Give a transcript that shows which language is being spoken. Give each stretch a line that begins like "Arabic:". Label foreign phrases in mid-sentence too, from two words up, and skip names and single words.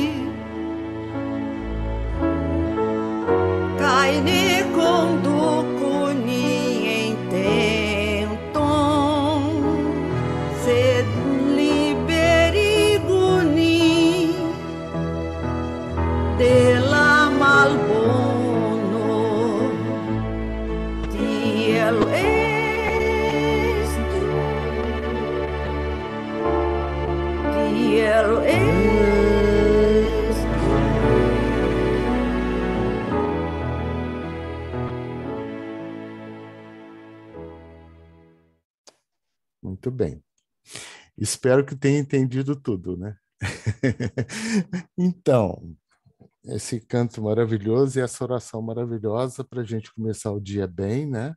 Esperanto: kaj ne konduku nin en tenton, sed liberigu nin de la malbono. Tiel estu, tiel estu.
Portuguese: Muito bem. Espero que tenha entendido tudo, né? Então, esse canto maravilhoso e essa oração maravilhosa para a gente começar o dia bem, né?